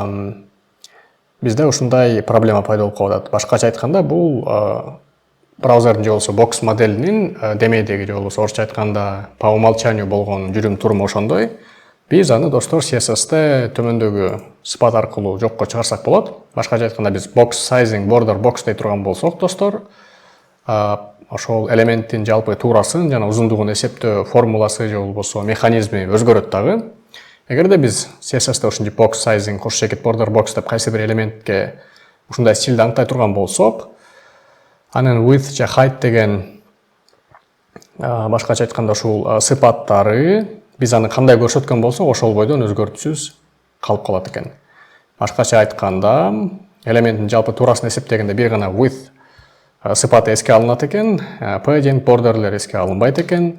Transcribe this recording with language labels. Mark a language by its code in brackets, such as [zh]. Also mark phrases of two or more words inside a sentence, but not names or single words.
[ky] Бизде ушундай проблема пайда болуп калат. Башкача айтканда, бул браузердин же болбосо бокс моделинин демейдеги же болбосо орусча айтканда [ru] по умолчанию [ky] болгон жүрүм туруму ошондой. Биз аны достор CSS'те төмөндөгү сыпат аркылуу жокко чыгарсак болот. Башкача айтканда биз [en] box sizing border box [ky] дей турган болсок достор, ошол элементтин жалпы туурасын жана узундугун эсептөө формуласы же болбосо механизми өзгөрөт дагы. Эгерде биз CSS'те ушунча [en] box sizing [ky] кош чекит [en] border box [ky] деп кайсы бир элементке ушундай стилди аңтай турган болсок, анын width же height деген башкача айтканда ушул сыпаттары биз аны кандай көрсөткөн болсок, ошол бойдон өзгөртүүсүз калып калат экен. Башкача айтканда, элементтин жалпы туурасын эсептегенде бир гана width сыпаты эске алынат экен, [en] padding, borderler [ky] эске алынбайт экен.